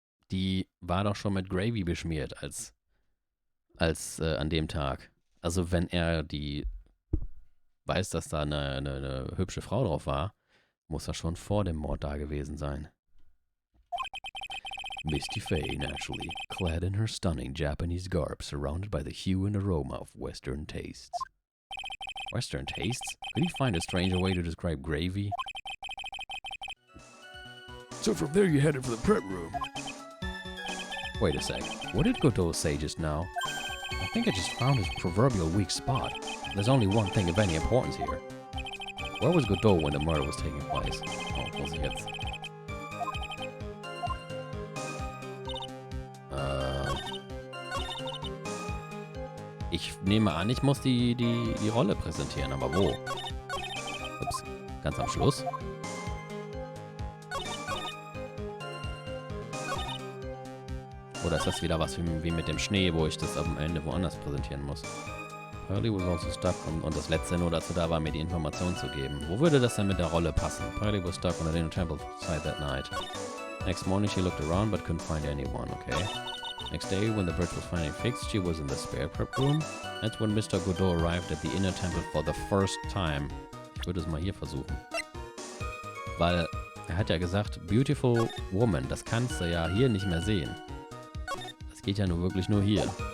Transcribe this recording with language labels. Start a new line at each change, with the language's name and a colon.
German: die war doch schon mit Gravy beschmiert als an dem Tag. Also wenn er die weiß, dass da eine hübsche Frau drauf war, muss er schon vor dem Mord da gewesen sein.
English: Misty Faye, naturally, clad in her stunning Japanese garb, surrounded by the hue and aroma of Western tastes. Western tastes? Could he find a stranger way to describe gravy? So from there you headed for the prep room. Wait a sec. What did Godot say just now? I think I just found his proverbial weak spot. There's only one thing of any importance here. Where was Godot when the murder was taking place?
German: Oh, muss ich jetzt... Ich nehme an, ich muss die Rolle präsentieren, aber wo? Ups, ganz am Schluss? Oder ist das wieder was wie mit dem Schnee, wo ich das am Ende woanders präsentieren muss? Pearly was also stuck und das letzte nur dazu da war, mir die Information zu geben. Wo würde das denn mit der Rolle passen?
English: Pearly was stuck on the inner temple side that night. Next morning she looked around but couldn't find anyone, okay? Next day, when the bridge was finally fixed, she was in the spare prep room. That's when Mr. Godot arrived at the inner temple for the first time.
German: Ich würde es mal hier versuchen. Weil er hat ja gesagt,
English: beautiful woman,
German: das kannst du ja hier nicht mehr sehen. Das geht ja nur wirklich nur hier.